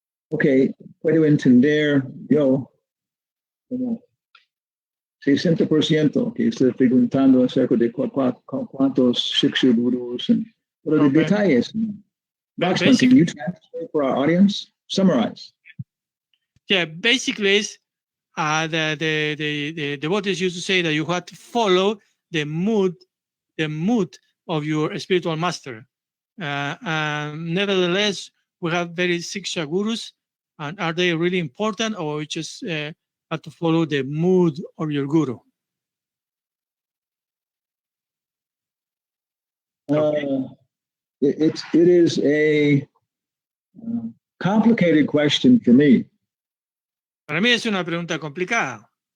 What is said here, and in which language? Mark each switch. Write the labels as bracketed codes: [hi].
[es] Okay, puedo entender yo como 60% que estoy preguntando acerca de cuántos Shiksha Gurus, pero de detalles. [en] Boxman, can you translate for our audience? Summarize. Yeah, basically, the devotees used to say that you have to follow the mood of your spiritual master. Nevertheless, we have very Siksha Gurus, and are they really important, or you just have to follow the mood of your guru? It is a complicated question for me. [es] Para mí es una pregunta complicada.